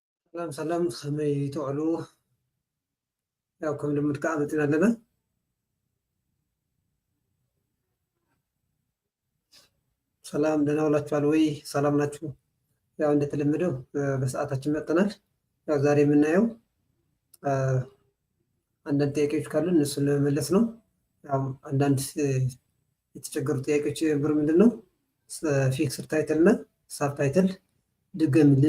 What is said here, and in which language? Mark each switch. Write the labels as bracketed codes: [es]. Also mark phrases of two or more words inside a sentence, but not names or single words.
[ti] ሰላም ሰላም ከመይ ትውዕሉ ያው ከም ልምድ ከዓ መፂና ኣለና [am] ሰላም ደህና ውላችኋል ወይ ሰላም ናችሁ ያው እንደተለመደው በሰዓታችን መጥተናል ያው ዛሬ የምናየው አንዳንድ ጥያቄዎች ካሉ እነሱን ለመመለስ ነው ያው አንዳንድ የተቸገሩ ጥያቄዎች የነበሩ ምንድን ነው [en] fixed title [am] እና [en] sub title [am] ድገምልን